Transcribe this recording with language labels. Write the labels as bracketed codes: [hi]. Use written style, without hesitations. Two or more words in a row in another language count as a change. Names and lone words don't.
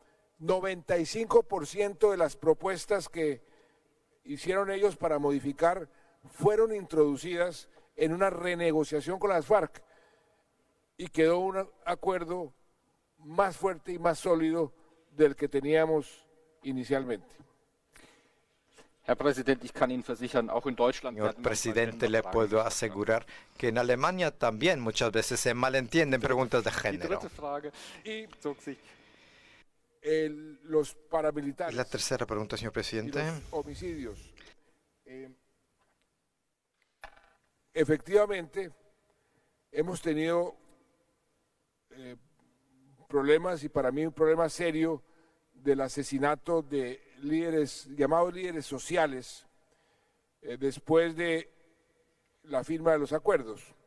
[es] 95% de las propuestas que hicieron ellos para modificar fueron introducidas en una renegociación con las FARC y quedó un acuerdo más fuerte y más sólido del que teníamos inicialmente. [de] Herr Präsident, ich kann Ihnen versichern, auch in Deutschland. [es] Señor presidente, le puedo asegurar que en Alemania también muchas veces se malentienden preguntas de género. Los paramilitares. Y la tercera pregunta, señor presidente. Los homicidios. Efectivamente, hemos tenido problemas, y para mí un problema serio, del asesinato de líderes, llamados líderes sociales, después de la firma de los acuerdos.